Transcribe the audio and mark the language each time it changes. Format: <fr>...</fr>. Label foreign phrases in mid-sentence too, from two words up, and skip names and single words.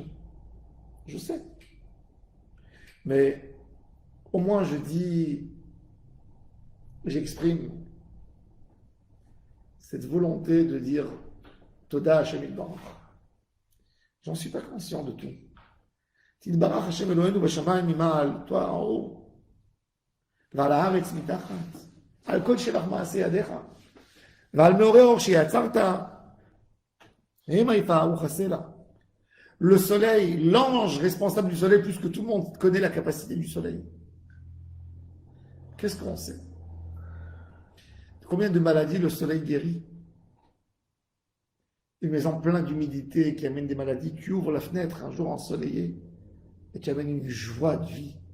<fr>Je sais. Mais au moins, j'exprime cette volonté de dire</fr> <he>תודה השם יתברך.</he> <fr>J'en suis pas conscient de tout.</fr> <he>תתברך השם אלוהינו בשמים ממעל,</he> <fr>toi en haut.</fr> <he>ועל הארץ מתחת, על כל שבח מעשה ידיך, ועל מאורי אור שיצרת, המה יפארו חסלה.</he> <fr>Le soleil, l'ange responsable du soleil, plus que tout le monde connaît la capacité du soleil. Qu'est-ce qu'on sait? Combien de maladies le soleil guérit? Une maison pleine d'humidité qui amène des maladies, tu ouvres la fenêtre un jour ensoleillé et tu amènes une joie de vie.</fr>